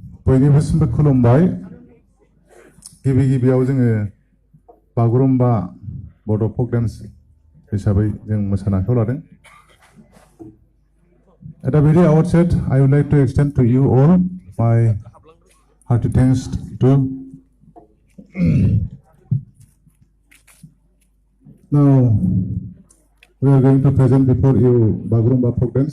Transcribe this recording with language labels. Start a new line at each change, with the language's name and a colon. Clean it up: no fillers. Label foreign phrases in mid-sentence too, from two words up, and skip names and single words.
Bodo: बयनिबो खुलुमबाय गिबियाव जोङो बागुरुम्बा बड'
English: folk dance
Bodo: हिसाबै जों मोसानायखौ लादों.
English: At the very outset, I would like to extend to you all my hearty thanks to now we are going to present before you Bagurumba folk dance.